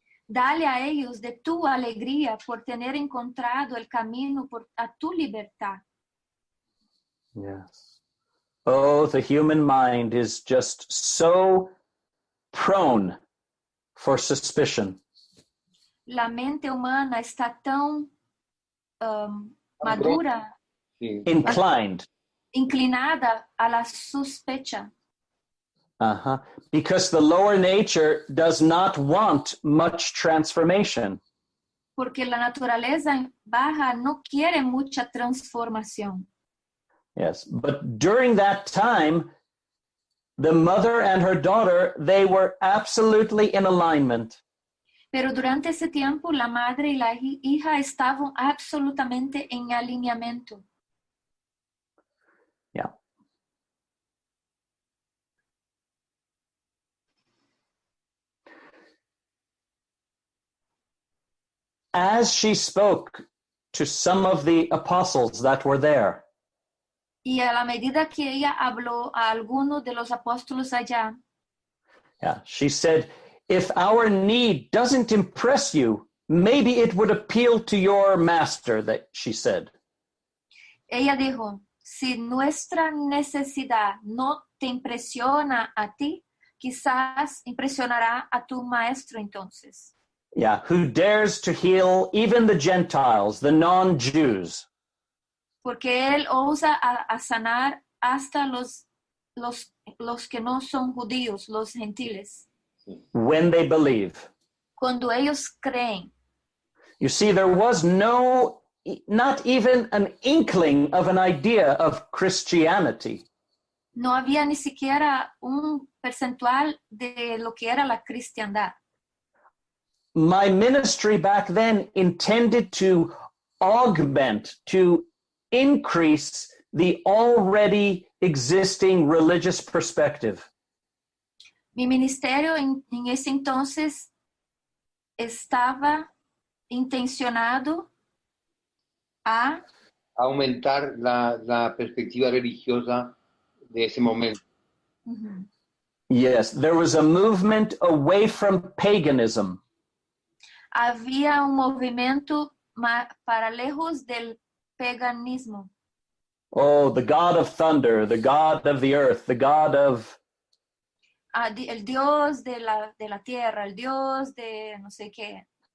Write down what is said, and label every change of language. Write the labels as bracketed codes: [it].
[es] Dale a ellos de tu alegría por tener encontrado el camino a tu libertad. [en] Yes. Oh, the human mind is just so prone for suspicion. [es] La mente humana está tan madura, Sí. [en] Inclined. [es] inclinada a la sospecha. [en] Because the lower nature does not want much transformation. [es] Porque la naturaleza baja no quiere mucha transformación. [en] Yes, but during that time, the mother and her daughter, they were absolutely in alignment. [es] Pero durante ese tiempo, la madre y la hija estaban absolutamente en alineamiento. [en] Yeah. As she spoke to some of the apostles that were there, [es] Y a la medida que ella habló a algunos de los apóstoles allá, [en] she said, if our need doesn't impress you, maybe it would appeal to your master, that she said. [es] ella dijo, si nuestra necesidad no te impresiona a ti, quizás impresionará a tu maestro entonces. [en] Yeah, who dares to heal even the Gentiles, the non-Jews. [es] Porque él osa a sanar hasta los que no son judíos, los gentiles. [en] When they believe. [es] Cuando ellos creen. [en] You see, there was not even an inkling of an idea of Christianity. [es] No había ni siquiera un percentual de lo que era la cristiandad. [en] My ministry back then intended to augment, to increase the already existing religious perspective. [es] Mi ministerio en ese entonces estaba intencionado a aumentar la perspectiva religiosa de ese momento. Uh-huh. [en] Yes, there was a movement away from paganism. [es] Había un movimiento para lejos del paganismo. [en] Oh, the God of thunder, the God of the earth, the God of... [es] El Dios de la tierra, el Dios de no sé qué.